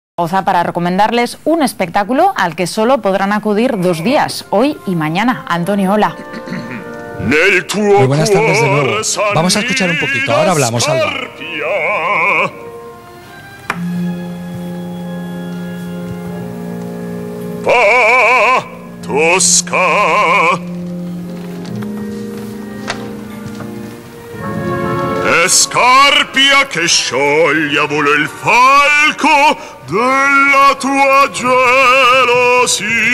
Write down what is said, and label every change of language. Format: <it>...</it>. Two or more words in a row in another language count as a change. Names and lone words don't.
<es>Para recomendarles un espectáculo al que solo podrán acudir 2 días, hoy y mañana. Antonio, hola. Muy buenas tardes de nuevo. Vamos a escuchar un poquito, ahora hablamos, Alba. Tosca.</es> <it>Scarpia che scioglie a volo il falco della tua gelosia.</it>